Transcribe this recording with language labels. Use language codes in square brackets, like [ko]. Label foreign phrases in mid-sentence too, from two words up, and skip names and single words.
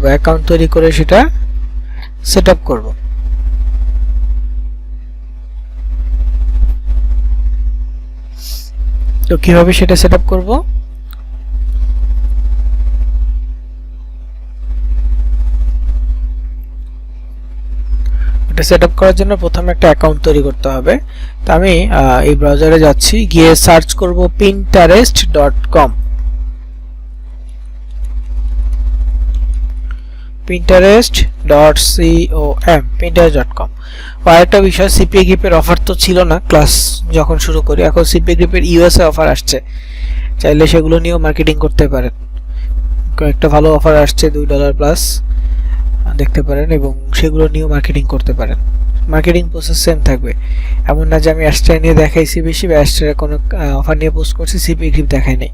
[bn] অ্যাকাউন্ট তৈরি করে সেটা [en] set up [bn] করব। তো কিভাবে সেটা [en] set up [bn] করব? [en] set up [bn] করার জন্য প্রথমে একটা অ্যাকাউন্ট তৈরি করতে হবে। তো আমি এই ব্রাউজারে যাচ্ছি, গিয়ে সার্চ করব pinterest.com। pinterest.com pinterest.com। আর একটা বিষয়, সিপিএ গ্রিপের অফার তো ছিল না ক্লাস যখন শুরু করি, এখন সিপিএ গ্রিপের ইউএসএ অফার আসছে, চাইলে সেগুলো নিয়েও মার্কেটিং করতে পারেন। একটা ভালো অফার আসছে, $2 প্লাস দেখতে পারেন, এবং সেগুলো নিয়েও মার্কেটিং করতে পারেন। [en] marketing process same [bn] থাকবে, এমন না যে আমি অ্যাস্ট্রা নিয়ে দেখাইছি বেশি বা অ্যাস্ট্রার কোনো অফার নিয়ে পোস্ট করছি, সিপিএ গ্রিপ দেখাই নাই।